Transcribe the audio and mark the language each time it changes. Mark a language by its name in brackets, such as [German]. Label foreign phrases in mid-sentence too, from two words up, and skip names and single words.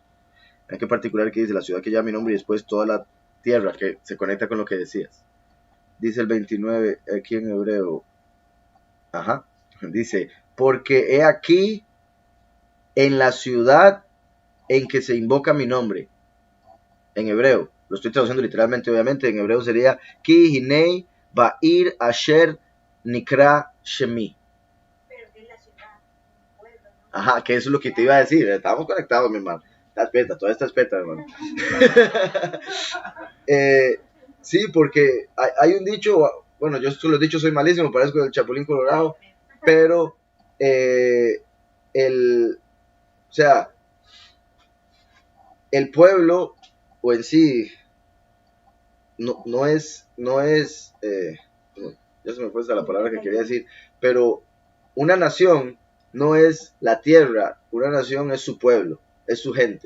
[Spanish] Hay que particular que dice la ciudad que lleva mi nombre y después toda la tierra, que se conecta con lo que decías. Dice el 29 aquí en hebreo. Ajá. Dice, porque he aquí en la ciudad en que se invoca mi nombre. En hebreo. Lo estoy traduciendo literalmente, obviamente. En hebreo sería [Hebrew] כי הנה בעיר אשר נקרא שמי. [Spanish] Ajá, que eso es lo que te iba a decir. Estamos conectados, mi hermano. Toda esta espeta, hermano. Sí, porque hay un dicho, bueno, yo los dichos soy malísimo, parezco el Chapulín Colorado, pero o sea, el pueblo, o en sí, no es, ya se me fue la palabra que quería decir, pero una nación no es la tierra, una nación es su pueblo, es su gente.